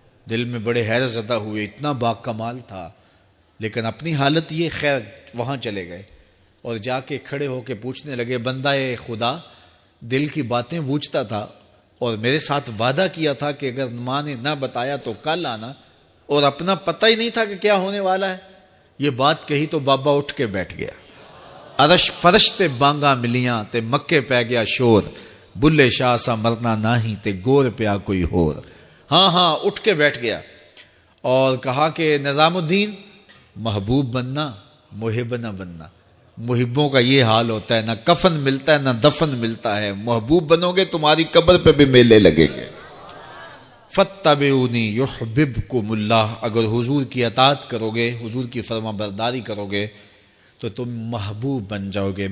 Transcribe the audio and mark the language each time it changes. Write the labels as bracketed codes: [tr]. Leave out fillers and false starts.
[ur] دل میں بڑے حیرت زدہ ہوئے, اتنا با کمال تھا. لیکن اپنی حالت یہ, خیر وہاں چلے گئے اور جا کے کھڑے ہو کے پوچھنے لگے بندہ خدا دل کی باتیں بوجھتا تھا اور میرے ساتھ وعدہ کیا تھا کہ اگر ماں نے نہ بتایا تو کل آنا, اور اپنا پتہ ہی نہیں تھا کہ کیا ہونے والا ہے. یہ بات کہی تو بابا اٹھ کے بیٹھ گیا. [pa] عرش فرش تے بانگا ملیاں تے مکے پہ گیا شور, بلے شاہ سا مرنا ناہی تے گور پیا کوئی ہور. [ur] ہاں اٹھ کے بیٹھ گیا اور کہا کہ نظام الدین محبوب بننا محب نہ بننا. محبوں کا یہ حال ہوتا ہے, نہ کفن ملتا ہے نہ دفن ملتا ہے. محبوب بنو گے تمہاری قبر پہ بھی میلے لگیں گے. [ar] فاتبعونی یحببکم اللہ, [ur] اگر حضور کی اطاعت کرو گے, حضور کی فرما برداری کرو گے تو تم محبوب بن جاؤ گے.